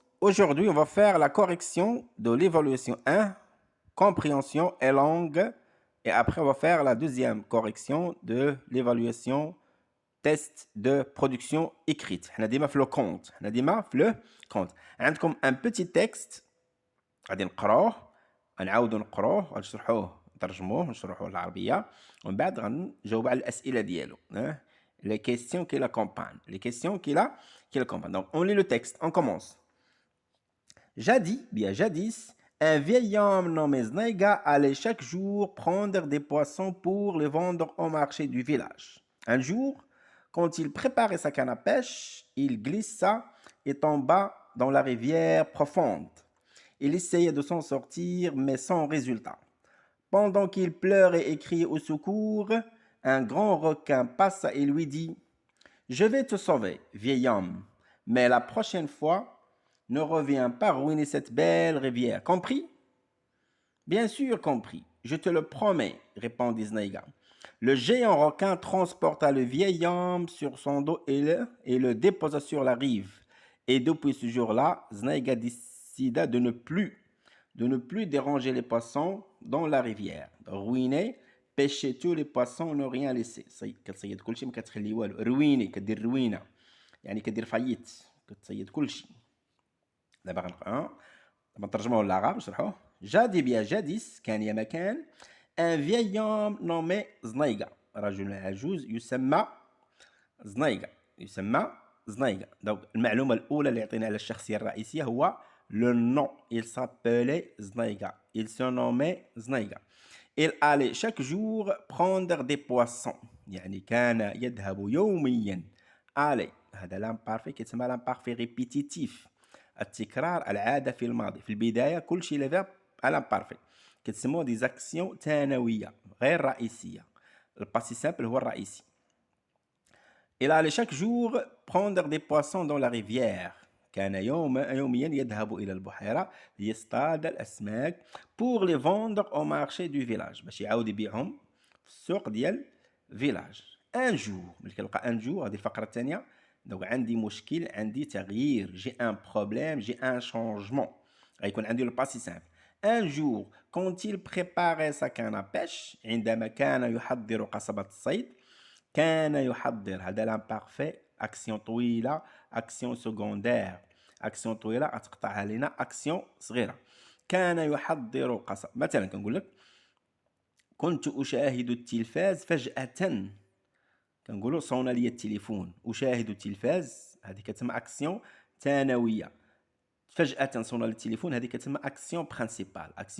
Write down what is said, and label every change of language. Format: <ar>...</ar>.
<fr>Aujourd'hui, on va faire la correction de l'évaluation 1, compréhension et langue. Et après, on va faire la deuxième correction de l'évaluation test de production écrite. On a dit le compte. On a dit le compte.</fr> <ar>عندكم</ar> <fr>un petit texte</fr> <ar>غادي نقروه غنعاودو نقروه غنشرحوه نترجموه نشرحوه العربيه ومن بعد غنجاوب على الاسئله ديالو</ar> <fr>les questions qui l'accompagnent. Les questions qui l'accompagnent. Donc, on lit le texte. On commence. Jadis, un vieil homme nommé Znaiga allait chaque jour prendre des poissons pour les vendre au marché du village. Un jour, quand il préparait sa canne à pêche, il glissa et tomba dans la rivière profonde. Il essayait de s'en sortir, mais sans résultat. Pendant qu'il pleurait et criait au secours, un grand requin passa et lui dit « Je vais te sauver, vieil homme, mais la prochaine fois, ne reviens pas ruiner cette belle rivière. Compris ?»« Bien sûr, compris. Je te le promets, répondit Znaiga. Le géant requin transporta le vieil homme sur son dos et le déposa sur la rive. Et depuis ce jour-là, Znaiga décida de ne plus déranger les poissons dans la rivière, de ruiner, pêcher tous les poissons, ne rien laisser.</fr> <ar>كتصيد كل شيء ما كتخلي والو. رويني كدير روينه يعني كدير فايت كتصيد كل شيء. دابا غنقرا نترجموه للعرب نشرحوه.</ar> <fr>جادس</fr> <ar>كان يا مكان</ar> <fr>un vieil homme nommé Znaiga.</fr> <ar>رجل عجوز يسمى زنايغا. دونك المعلومه الاولى اللي يعطينا على الشخصيه الرئيسيه هو le nom.</ar> <fr>Il s'appelait Znaiga. Il se nommait Znaiga. Il allait chaque jour prendre des poissons.</fr> <ar>يعني كان يذهب يوميا. allait هذا l'imparfait كيتسمى l'imparfait répétitif. التكرار العادة في الماضي. في البداية كل شيء لي فيرب l'imparfait. كيتسموه دي زاكسيون ثانوية غير رئيسية. الباسي سامبل هو الرئيسي.</ar> <fr>Il allait chaque jour prendre des poissons dans la rivière.</fr> <ar>كان يوميا يذهب إلى البحيرة ليصطاد الأسماك</ar> <fr>pour les vendre au marché du village</fr> <ar>باش يعاود يبيعهم في السوق ديال فيلاج. un jour ملي كنلقى un jour هذه الفقرة الثانية دونك عندي مشكل عندي تغيير</ar> <fr>j'ai un problème j'ai un changement</fr> <ar>غيكون عندي le passé simple.</ar> <fr>un jour quand il préparait sa canne à pêche</fr> <ar>عندما كان يحضر قصبة الصيد كان يحضر هذا l'imparfait action طويلة action secondaire action طويلة غتقطعها لينا action صغيرة. كان يحضر قصب. مثلا كنقول لك كنت أشاهد التلفاز فجأة كنقولوا صون لي التليفون. أشاهد التلفاز هذه كتسمى action ثانوية. فجأة صون لي التليفون هذه كتسمى action principale.</ar>